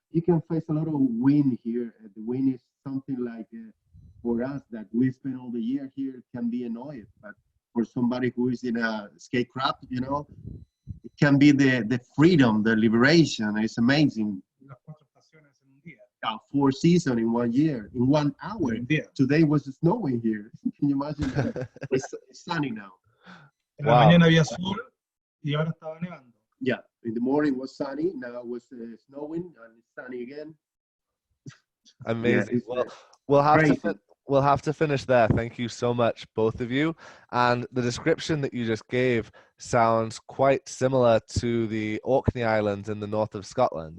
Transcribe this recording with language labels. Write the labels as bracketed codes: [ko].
[en] You can face a lot of wind here. The wind is something like, for us that we spend all the year here, can be annoying. But for somebody who is in a statecraft, it can be the freedom, the liberation. It's amazing. [es] Las 4 estaciones en un día. [en] 4 seasons in 1 year, in 1 hour. Today was snowing here. Can you imagine that? It's sunny now. [es] En la mañana había sol y ahora estaba nevando. [en] Yeah, in the morning was sunny, now it was snowing and it's sunny again. Amazing. Yeah, we'll have to finish there. Thank you so much, both of you. And the description that you just gave sounds quite similar to the Orkney Islands in the north of Scotland.